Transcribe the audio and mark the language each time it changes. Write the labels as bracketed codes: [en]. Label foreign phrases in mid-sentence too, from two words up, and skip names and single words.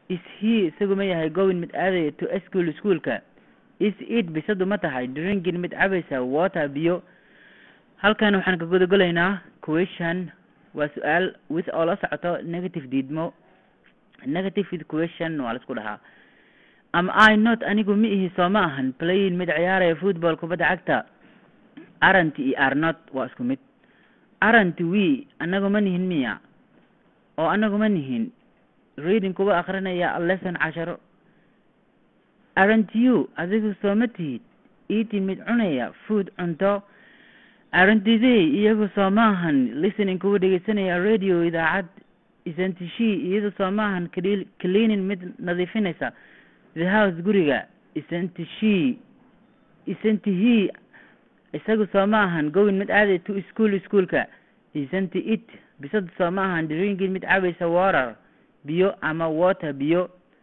[en] is he [so] isagu ma yahay going mid aadaya [en] to schoolka is it [so] bisadu ma tahay drinking mid cabaysa water biyo halkan waxaan ka gudagalaynaa question waa su'aal with oo la socoto negative diidmo negative [en] with question [so] waa la isku dhahaa [en] am I not [so] anigu ma ihi soo ma ahan playing mid ciyaaraya football kubadda cagta [en] aren't I are not [so] waa isku mid [en] aren't we [so] anagu ma nihin miya oo anagu ma nihin reading kuwa akhrinaya lesson 10 [en] aren't you [so] adigu soo ma tihid eating mid cunaya food cunto [en] aren't they [so] iyagu soo ma ahan listening kuwa dhegeysanaya radio idaacad [en] isn't she [so] iyadu soo ma ahan cleaning mid nadiifinaysa [en] the house [so] guriga [en] isn't he [so] isagu soo ma ahan going mid aaday [en] to schoolka isn't it [so] bisad soo ma ahan drinking mid cabaysa water biyo ama water biyo